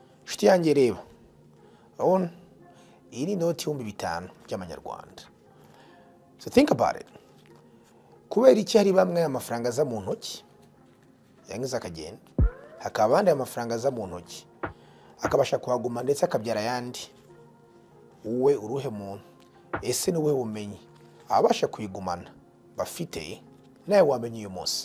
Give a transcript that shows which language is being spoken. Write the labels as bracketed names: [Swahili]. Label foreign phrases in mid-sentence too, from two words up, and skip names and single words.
[Kinyarwanda] nshuti yanjye reba urabona iyi ni inoti y'ibihumbi 5 by'amanyarwanda. [English] So think about it. [Kinyarwanda] Kubera iki hari bamwe amafaranga aza mu ntoki yangiza akagenda, hakaba abandi amafaranga aza mu ntoki akabasha kuhaguma ndetse akabyara yandi. Uwe uruhe muntu? Ese ni uwe bumenyi abasha kuyigumana bafite nawe wamenye uyu munsi?